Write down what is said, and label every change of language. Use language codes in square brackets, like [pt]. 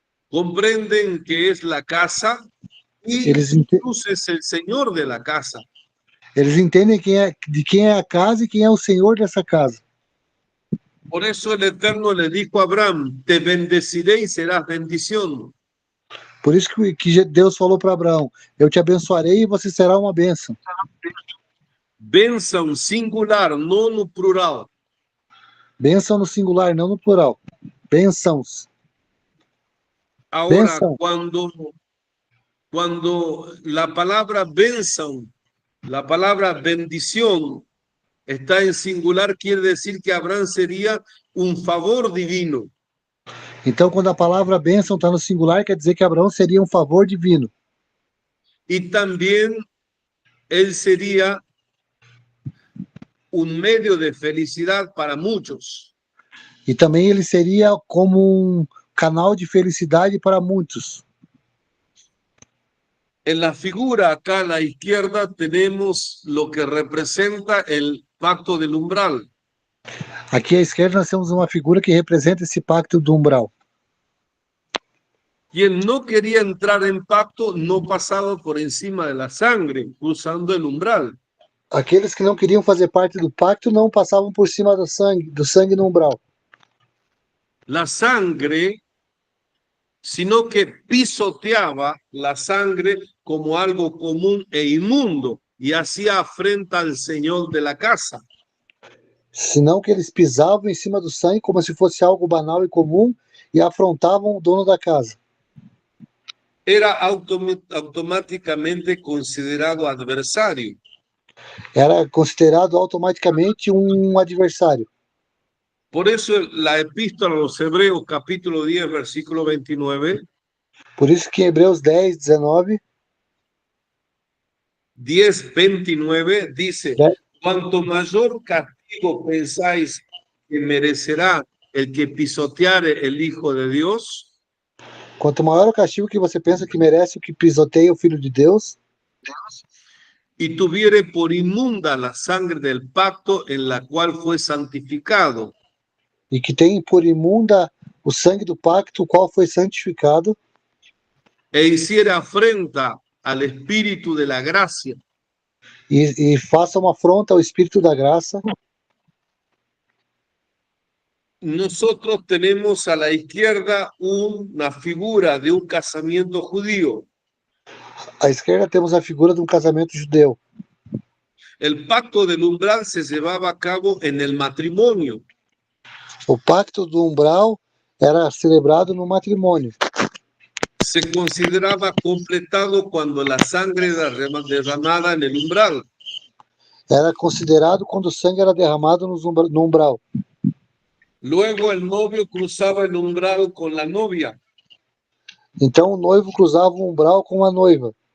[es] Comprenden que es la casa y Jesús es el Señor de la casa. [pt] Eles entendem de quem é a casa e quem é o Senhor dessa casa. [es] Por eso el Eterno le dijo a Abraham, te bendeciré y serás bendición. [pt] Por isso que Deus falou para Abraão, eu te abençoarei e você será uma bênção. Bênção singular, não no plural. Bênção no singular, não no plural. Bênçãos. [es] Ahora, [pt] Bênção. [es] cuando la palabra bênção, la palabra bendición está en singular, quiere decir que Abraham sería un favor divino. [pt] Então, quando a palavra bênção está no singular, quer dizer que Abraão seria um favor divino. [es] Y también él sería un medio de felicidad para muchos. [pt] E também ele seria como um canal de felicidade para muitos. [es] En la figura acá a la izquierda tenemos lo que representa el pacto del umbral. [pt] Aqui à esquerda nós temos uma figura que representa esse pacto do umbral. [es] Quien no quería entrar en pacto no pasaba por encima de la sangre, cruzando el umbral. [pt] Aqueles que não queriam fazer parte do pacto não passavam por cima do sangue no umbral. [es] La sangre, sino que pisoteaba la sangre como algo común e inmundo y hacía afrenta al Señor de la casa. [pt] Senão que eles pisavam em cima do sangue como se fosse algo banal e comum e afrontavam o dono da casa. [es] Era automáticamente considerado adversario. [pt] Era considerado automaticamente um adversário. [es] Por eso la epístola a los Hebreos, capítulo 10, versículo 29, [pt] Por isso que em Hebreus 10, 19, [es] 10:29 dice, De- cuanto mayor castigo pensáis que merecerá el que pisoteare el Hijo de Dios, [pt] Quanto maior o castigo que você pensa que merece o que pisoteia o Filho de Deus, [es] y tuviere por inmunda la sangre del pacto en la cual fue santificado, [pt] e que tem por imunda o sangue do pacto, o qual foi santificado, [es] e hiciere afrenta al Espíritu de la gracia, [pt] e faça uma afronta ao Espírito da graça, [es] nosotros tenemos a la izquierda una figura de un casamiento judío. [pt] à esquerda temos a figura de um casamento judeu. [es] El pacto del umbral se llevaba a cabo en el matrimonio. [pt] O pacto do umbral era celebrado no matrimônio. [es] Se consideraba completado cuando la sangre era derramada en el umbral. [pt] Era considerado quando o sangue era derramado no umbral. [es] Luego el novio cruzaba el umbral con la novia. [pt] Então o noivo cruzava o umbral com a noiva.